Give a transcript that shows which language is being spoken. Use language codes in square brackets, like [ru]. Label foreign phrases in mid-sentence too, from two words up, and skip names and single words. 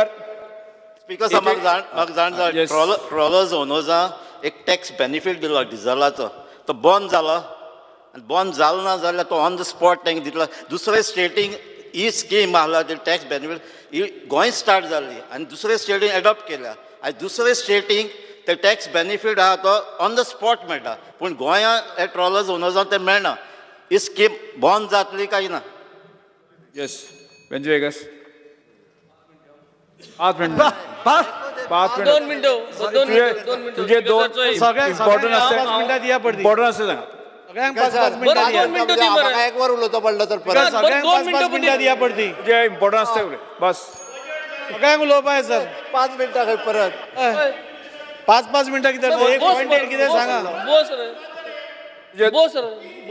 [kok] स्पीकर सर म्हाका जाण [en] trawlers ownersa [kok] एक [en] tax benefit [kok] दिलो डिझलाचो तो बंद जालो आनी बंद जालो ना जाल्यार तो [en] on the spot [kok] तांकां दितलो दुसरे स्टेटींग ही स्कीम आसला ती [en] tax benefit [kok] ही गोंय स्टार्ट जाल्ली आनी दुसरे स्टेटीन एडॉप्ट केल्या आनी दुसरे स्टेटींक ते [en] tax benefit [kok] आहा तो [en] on the spot [kok] मेळटा पूण गोंयांत [en] trawlers ownersank [kok] ते मेळना ही स्कीम बंद जातली काय ना [mr] येस बेंजी वेगस 5 मिनिटं तुझे दोन इम्पॉर्टंट असते इम्पॉर्टंट असते सांगा [kok] सगळ्यांक 5 मिनिटां दी म्हाका एक वर उलोवचो पडलो तर परत सगळ्यांक 5 मिनिटां दिया पडटी तुझे इम्पॉर्टंट असते उलय बस सगळ्यांक उलोवपाक सर 5 मिनिटां खंय परत 5 मिनिटां कितें एक पॉइंटेड कितें सांगा बोस रे